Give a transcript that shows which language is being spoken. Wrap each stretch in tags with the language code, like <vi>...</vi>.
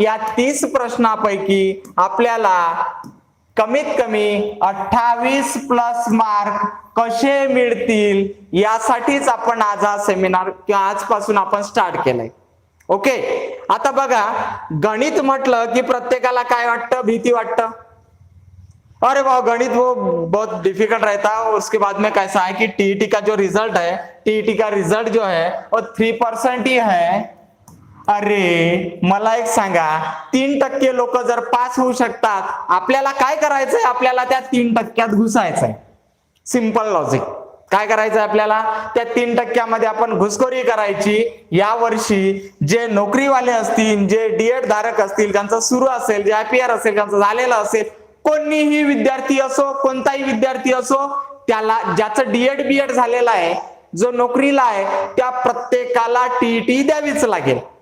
<mr>या 30 प्रश्नापैकी आपल्याला कमीत कमी 28 प्लस मार्क कसे मिळतील यासाठीच आपण आज हा सेमिनार किंवा आजपासून आपण स्टार्ट केलंय. ओके, आता बघा, गणित म्हटलं की प्रत्येकाला काय वाटतं, भीती वाटतं.</mr> <hi>अरे वाह, गणित वो बहुत डिफिकल्ट रहता है. और उसके बाद में कैसा है कि टीईटी का जो रिजल्ट है, टीईटी का रिजल्ट जो है वो 3% ही है.</hi> <mr>अरे मला एक सांगा, 3% लोक जर पास होऊ शकतात, आपल्याला काय करायचंय, आपल्याला त्या 3%त घुसायचंय. Simple logic. काय करायचंय आपल्याला, त्या 3%मध्ये आपण घुसखोरी करायची. या वर्षी जे नोकरीवाले असतील, जे डीएड धारक असतील, ज्यांचं सुरू असेल, जे आयपीआर असेल, ज्यांचं झालेलं असेल, कोणीही विद्यार्थी असो, कोणताही विद्यार्थी असो, त्याला ज्याचं डीएड बीएड झालेलं आहे, जो नोकरीला आहे, त्या प्रत्येकाला टीईटी द्यावीच लागेल.</mr>